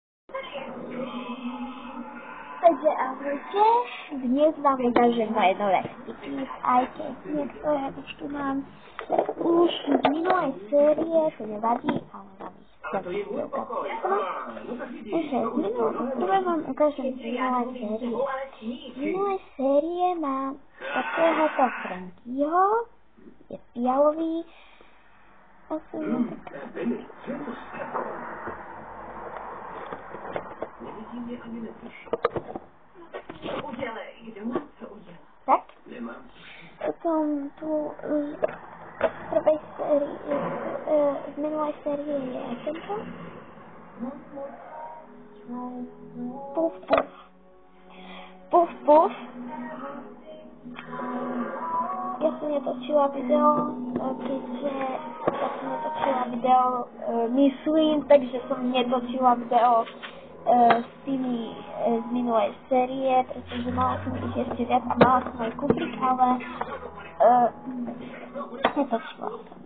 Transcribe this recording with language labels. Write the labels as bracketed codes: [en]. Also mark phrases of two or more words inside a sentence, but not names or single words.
[sk] Takže ahojte, dnes vám ukážem moje nové sticky, aj keď niektoré už tu mám už z minulej série, to nevadí, ale vám ich chcem ukázať. Takže prvé vám ukážem z minulej série. Z minulej série mám takéhoto Frankyho, je fialový, Nevidím je ani neslyším. [cs] Co udělej? Kdo má co udělat? Tak? [sk] Nemám. Potom tu z prvej série, z minulej série je tento. Puf, puf. Puf, puf. Ja som netočila video, keďže ja som netočila video myslím, takže som netočila video s tými z minulej série, pretože mala som ich ešte viac a mala som aj kúpiť, ale netočila som.